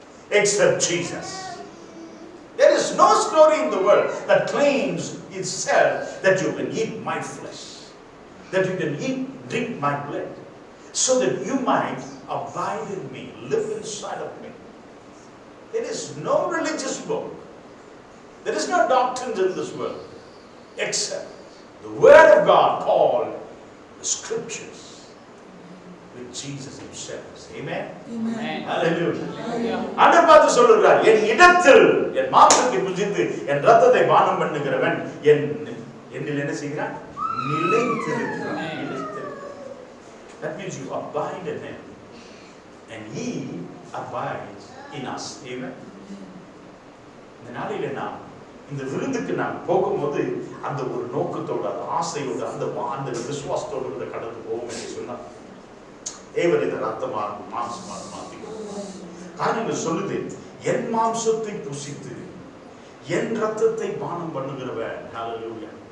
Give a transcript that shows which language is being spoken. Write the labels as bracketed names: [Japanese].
[English] Except Jesus. There is no story in the world that claims itself that you can eat my flesh, that you can drink my blood, so that you might abide in me, live inside of me. There is no religious book, there is no doctrines in this world except the Word of God called the Scriptures, with Jesus himself. Amen. Amen. Hallelujah. [Tamil] ஆண்டவர் பார்த்து சொல்றார், என் இடத்தில் என் மாம்சத்தை புசித்து என் இரத்தத்தை பானம் பண்ணுகிறவன் என்னில் என்ன செய்கிறான்? நிலைத்திருக்கிறான். [English] That means you abide in him and he abides in us. Amen. [Tamil] இந்த நாளிலே நாம் இந்த விருந்துக்கு நாம் போகும்போது அந்த ஒரு நோக்கத்தோட, அந்த ஆசையோட, அந்த விசுவாசத்தோடு கூட கடந்து போவோம் என்று சொன்னார். தேவன் இதை ரத்தமாக மாம்சமாக மாற்றிக்கொள்வார். காரணங்கள் சொல்லுது, என் மாம்சத்தை புசித்து என் ரத்தத்தை பானம் பண்ணுகிறவன். ஹல்லேலூயா.